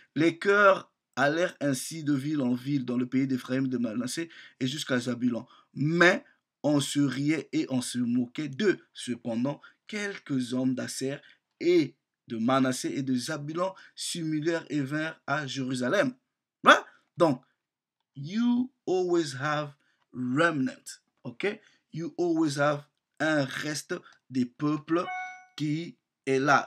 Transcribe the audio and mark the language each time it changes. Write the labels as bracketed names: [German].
[French] Les cœurs allèrent ainsi de ville en ville dans le pays d'Éphraïm, de Manassé et jusqu'à Zabulon. Mais on se riait et on se moquait d'eux. Cependant, quelques hommes d'Asser et de Manassé et de Zabulon s'humilièrent et vinrent à Jérusalem. Voilà. [English] Donc, you always have remnant. [French] Ok? [English] You always have [French] un reste des peuples qui est là.